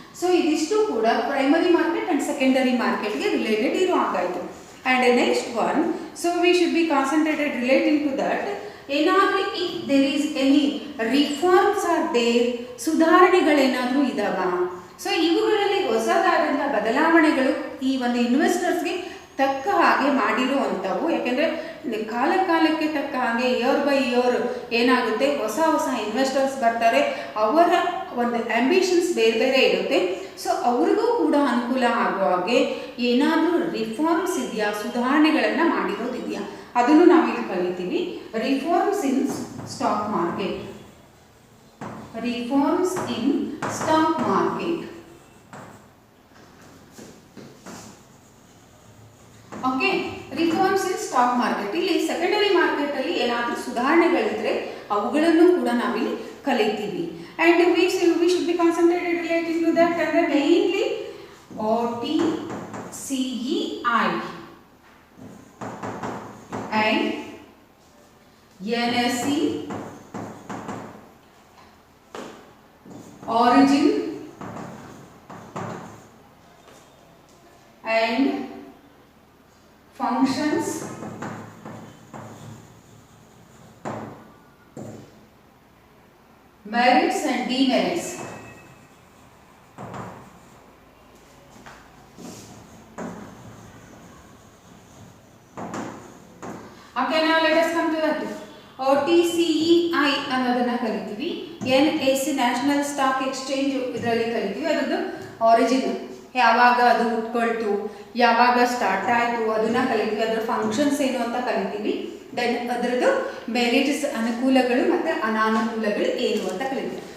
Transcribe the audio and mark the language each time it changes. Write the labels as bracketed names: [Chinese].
[Kannada] So ಇದಿಷ್ಟು ಕೂಡ primary market and secondary ಮಾರ್ಕೆಟ್ಗೆ ರಿಲೇಟೆಡ್ ಇರೋ ಹಾಗಾಯಿತು. [English] And the next one, so we should be concentrated relating to that. [Kannada] ಏನಾದರೂ [English] if there is any reforms are there, [Kannada] ಸುಧಾರಣೆಗಳೇನಾದರೂ ಇದಾವ. So ಇವುಗಳಲ್ಲಿ ಹೊಸದಾದಂಥ ಬದಲಾವಣೆಗಳು ಈ ಒಂದು ಇನ್ವೆಸ್ಟರ್ಸ್ಗೆ ತಕ್ಕ ಹಾಗೆ ಮಾಡಿರುವಂಥವು. ಯಾಕೆಂದರೆ ಕಾಲಕ್ಕೆ ತಕ್ಕ ಹಾಗೆ ಇಯರ್ ಬೈ ಇಯರ್ ಏನಾಗುತ್ತೆ, ಹೊಸ ಹೊಸ ಇನ್ವೆಸ್ಟರ್ಸ್ ಬರ್ತಾರೆ, ಅವರ ಒಂದು ಆಂಬಿಷನ್ಸ್ ಬೇರೆ ಬೇರೆ ಇರುತ್ತೆ. ಸೊ ಅವ್ರಿಗೂ ಕೂಡ ಅನುಕೂಲ ಆಗುವ ಹಾಗೆ ಏನಾದರೂ ರಿಫಾರ್ಮ್ಸ್ ಇದೆಯಾ, ಸುಧಾರಣೆಗಳನ್ನು ಮಾಡಿರೋದಿದೆಯಾ, ಅದನ್ನು ನಾವಿಲ್ಲಿ ಕಲಿತೀವಿ. [English] Reforms in stock market, reforms in stock market. [Kannada] Okay, [English] Reforms in stock market. [Kannada] ಇಲ್ಲಿ ಸೆಕೆಂಡರಿ ಮಾರ್ಕೆಟ್ ಅಲ್ಲಿ ಏನಾದರೂ ಸುಧಾರಣೆಗಳಿದ್ರೆ ಅವುಗಳನ್ನು ಕೂಡ ನಾವಿಲ್ಲಿ ಕಲಿತೀವಿ. [English] And we should be concentrated relating to that, and mainly OTCEI and NSE, origin and functions, merits and demerits. Okay, now let us come to that. [Kannada] OTCEI ಅನ್ನೋದನ್ನ ಕಲಿತೀವಿ. NSE national stock exchange ಇದರಲ್ಲಿ ಕಲಿತೀವಿ. ಅದರದ್ದು origin, ಯಾವಾಗ ಅದು ಹುಟ್ಕೊಳ್ತು, ಯಾವಾಗ start ಆಯಿತು ಅದನ್ನ ಕಲಿತೀವಿ. ಅದರ ಫಂಕ್ಷನ್ಸ್ ಏನು ಅಂತ ಕಲಿತೀವಿ. ದೆನ್ ಅದರದ್ದು ಮೆರಿಟ್ಸ್, ಅನುಕೂಲಗಳು ಮತ್ತು ಅನಾನುಕೂಲಗಳು ಏನು ಅಂತ ಕಲಿತೀವಿ.